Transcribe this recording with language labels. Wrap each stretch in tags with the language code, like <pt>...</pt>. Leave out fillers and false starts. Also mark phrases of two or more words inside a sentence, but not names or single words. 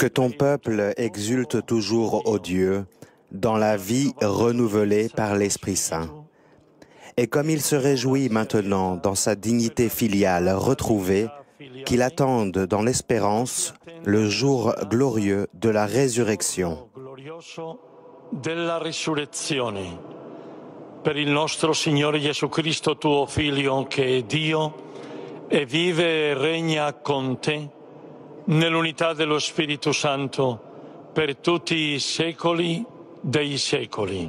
<fr>Que ton peuple exulte toujours, ô Dieu, dans la vie renouvelée par l'Esprit Saint. Et comme il se réjouit maintenant dans sa dignité filiale retrouvée, qu'il attende dans l'espérance le jour glorieux de la résurrection.</fr> <it>Della risurrezione. Per il nostro Signore Gesù Cristo, tuo Figlio, che è Dio, e vive e regna con te, nell'unità dello Spirito Santo, per tutti i secoli dei secoli.</it>